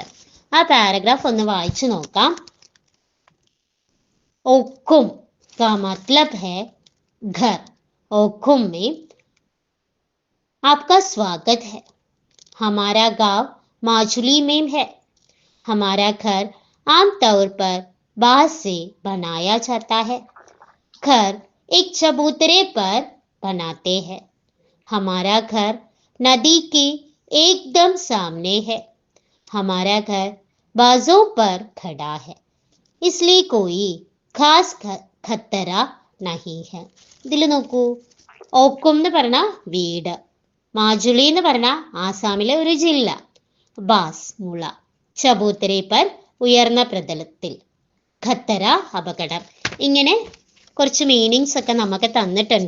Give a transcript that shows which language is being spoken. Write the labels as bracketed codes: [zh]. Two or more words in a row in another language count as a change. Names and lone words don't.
[ml] ആ പാരഗ്രാഫ് ഒന്ന് വായിച്ചു നോക്കാം. [hi] ओकुम का मतलब है घर. ओकुम में आपका स्वागत है. हमारा गांव माजुली में है. हमारा घर आमतौर पर बांस से बनाया जाता है. घर एक चबूतरे पर बनाते हैं. हमारा घर नदी के एकदम सामने है. हमारा घर बाजों पर खड़ा है, इसलिए कोई खास खतरा नहीं है. [ml] ഇതിൽ നോക്കൂ. ഓക്കും എന്ന് പറഞ്ഞ വീട്, മാജുലി എന്ന് പറഞ്ഞ ആസാമിലെ ഒരു ജില്ല, ബാസ് മുള, [hi] चबूतरे पर [ml] ഉയർന്ന പ്രതലത്തിൽ, ഖത്തര അപകടം. ഇങ്ങനെ കുറച്ച് മീനിങ്സ് ഒക്കെ നമുക്ക് തന്നിട്ടുണ്ട്.